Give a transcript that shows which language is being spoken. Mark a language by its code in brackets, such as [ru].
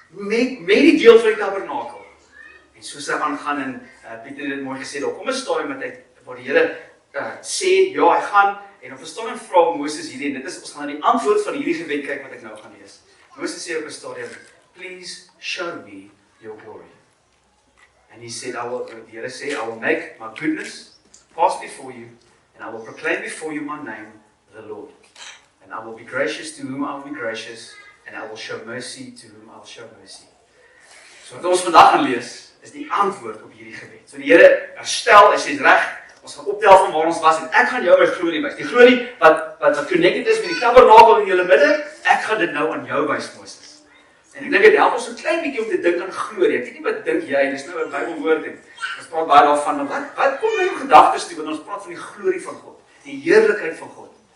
[af] Met die deel van die tabernakel. En soos hy aangaan en Pieter het dit mooi gesê, daar kom 'n stadium waar die Here sê, ja, hy gaan, en op 'n stadium vra Moses hierdie, en dit is, ons gaan na die antwoord van hierdie gebed kyk wat ek nou gaan lees. Moses sê op 'n stadium, [en] please show me your glory. And he said, [af] die Here sê, [en] I will make my goodness pass before you, and I will proclaim before you my name, the Lord. And I will be gracious to whom I will be gracious, and I will show mercy to whom I will show mercy. [af] So wat ons vandag gaan lees, is die antwoord op hierdie gebed. So die Here herstel, hy sê reg, ons gaan optel van waar ons was, en ek gaan jou my glorie wys. Die glorie wat connected is met die tabernakel in julle midde, ek gaan dit nou aan jou wys, Moses. En ek dink dit help ons so 'n klein bietjie om te dink aan glorie. Ek weet nie wat dink jy, dis nou 'n Bybelwoord en ons praat baie daarvan, maar wat kom nou in gedagtes toe wanneer ons praat van die glorie van God, die heerlikheid van God.